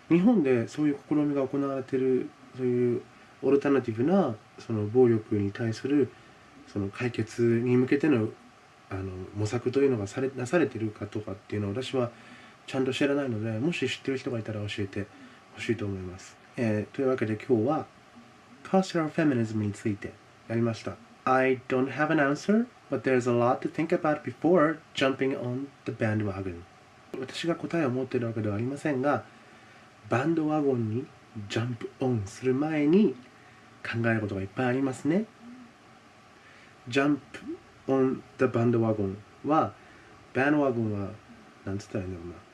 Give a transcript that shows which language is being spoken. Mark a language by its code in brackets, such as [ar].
[ja] 日本でそういう試みが行われているそういうオルタナティブなその暴力に対するその解決に向けての模索というのがなされているかとかっていうのを私はちゃんと知らないのでもし知っている人がいたら教えてほしいと思います。というわけで今日はCultural Feminism についてやりました。 [en] I don't have an answer, but there's a lot to think about before jumping on the bandwagon. [ja] 私が答えを持っているわけではありませんが、バンドワゴンにジャンプオンする前に考えることがいっぱいありますね。 Jump on the bandwagon は、bandwagon は、なんつったらいいんだろうな。